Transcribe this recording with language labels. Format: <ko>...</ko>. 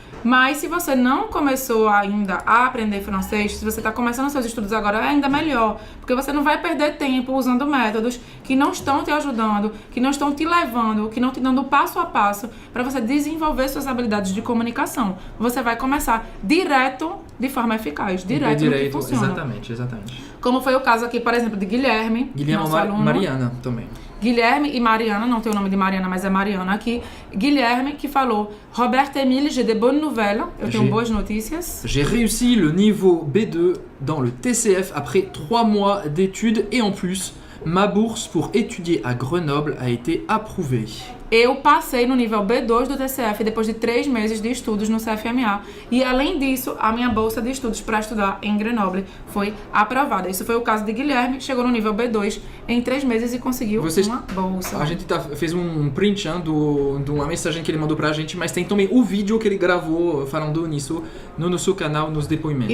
<pt>Mas se você não começou ainda a aprender francês, se você está começando seus estudos agora, é ainda melhor, porque você não vai perder tempo usando métodos que não estão te ajudando, que não estão te levando, que não te dando passo a passo para você desenvolver suas habilidades de comunicação. Você vai começar direto de forma eficaz, direto no que funciona. Exatamente. Como foi o caso aqui, por exemplo, de Guilherme nosso aluno. Mariana também. Guilherme e Mariana, não tem o nome de Mariana, mas é Mariana aqui.</pt> <fr>Guilherme</fr> <pt>que falou:</pt> <fr>Roberto Emile, j'ai de bonnes nouvelles.</fr> <pt>Eu tenho boas notícias.</pt> <fr>J'ai réussi le niveau B2 dans le TCF après 3 mois d'études et en plus, ma bourse pour étudier à Grenoble a été approuvée.</fr> <pt>Eu passei no nível B2 do TCF depois de 3 meses de estudos no CFMA. E além disso, a minha bolsa de estudos para estudar em Grenoble foi aprovada. Isso foi o caso de Guilherme, chegou no nível B2 em 3 meses e conseguiu uma bolsa. A gente fez print de uma mensagem que ele mandou pra gente, mas tem também o vídeo que ele gravou falando nisso no nosso canal, nos depoimentos.</pt>